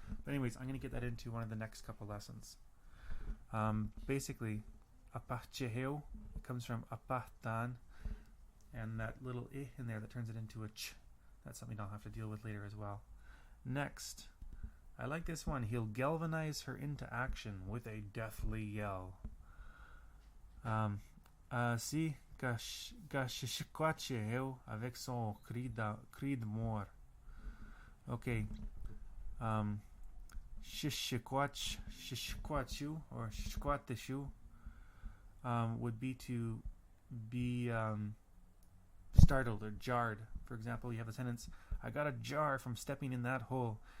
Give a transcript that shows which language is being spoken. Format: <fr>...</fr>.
<en>But anyways, I'm going to get that into one of the next couple lessons. Basically, apacheheo comes from apahtan, and that little I in there that turns it into a ch. That's something I'll have to deal with later as well. Next, I like this one. He'll galvanize her into action with a deathly yell.</en> <fr>Si gashishkwacheheo avec son cri de mort.</fr> <en>Okay. Shishkwachu or shishkwateshu would be to be startled or jarred. For example, you have a sentence, I got a jar from stepping in that hole.</en>